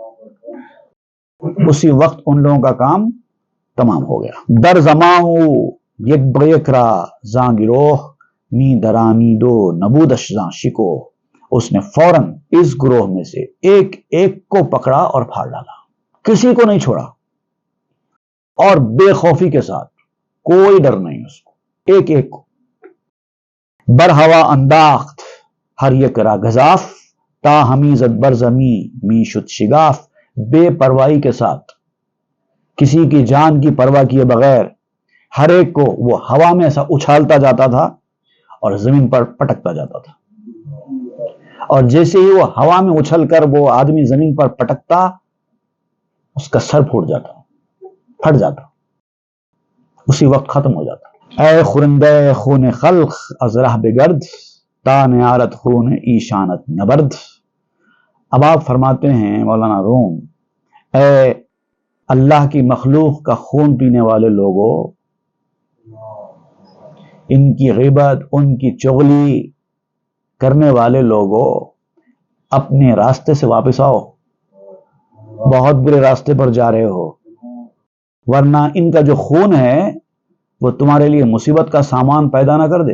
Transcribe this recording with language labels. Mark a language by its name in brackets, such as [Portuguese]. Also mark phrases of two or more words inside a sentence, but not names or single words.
[Urdu] اسی وقت ان لوگوں کا کام تمام ہو گیا۔ [Persian] در زماؤ یک بیک را زاں گروہ، می درانی دو نبودش زاں شکو۔ [Urdu] اس نے فوراً اس گروہ میں سے ایک ایک کو پکڑا اور پھاڑ ڈالا، کسی کو نہیں چھوڑا، اور بے خوفی کے ساتھ، کوئی ڈر نہیں اس کو، ایک ایک کو۔ [Persian] بر ہوا انداخت ہر یک را گزاف، تا ہمی زد بر زمی می شد شگاف۔ [Urdu] بے پرواہی کے ساتھ، کسی کی جان کی پرواہ کیے بغیر ہر ایک کو وہ ہوا میں ایسا اچھالتا جاتا تھا اور زمین پر پٹکتا جاتا تھا، اور جیسے ہی وہ ہوا میں اچھل کر وہ آدمی زمین پر پٹکتا، اس کا سر پھوٹ جاتا، پھٹ جاتا، اسی وقت ختم ہو جاتا۔ [Persian] اے خورندے خون خلق از رہ بگرد، تا نیارت خون ایشانت نبرد۔ [Urdu] اب آپ فرماتے ہیں مولانا روم، اے اللہ کی مخلوق کا خون پینے والے لوگوں، ان کی غیبت، ان کی چغلی کرنے والے لوگوں، اپنے راستے سے واپس آؤ، بہت برے راستے پر جا رہے ہو، ورنہ ان کا جو خون ہے وہ تمہارے لیے مصیبت کا سامان پیدا نہ کر دے۔